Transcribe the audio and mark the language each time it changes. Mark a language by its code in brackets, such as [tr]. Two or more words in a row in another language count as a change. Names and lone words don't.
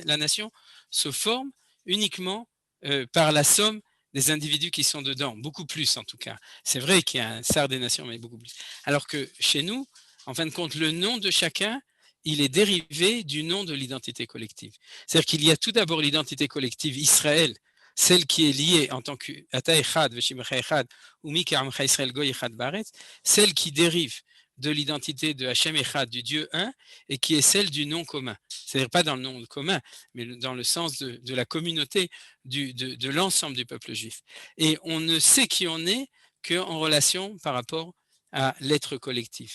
[fr] C'est-à-dire la nation se forme uniquement par la somme des individus qui sont dedans, beaucoup plus en tout cas. C'est vrai qu'il y a un Sar des nations, mais beaucoup plus. Alors que chez nous, en fin de compte, le nom de chacun, il est dérivé du nom de l'identité collective. C'est-à-dire qu'il y a tout d'abord l'identité collective Israël, celle qui est liée en tant que [he] אתה אחד ושמך אחד, [fr] ou [he] מי כעמך ישראל גוי אחד בארץ, [fr] celle qui dérive de l'identité de [he] השם אחד, [fr] du Dieu un, et qui est celle du nom commun. C'est-à-dire pas dans le nom commun, mais dans le sens de la communauté, de l'ensemble du peuple juif. Et on ne sait qui on est qu'en relation par rapport à l'être collectif.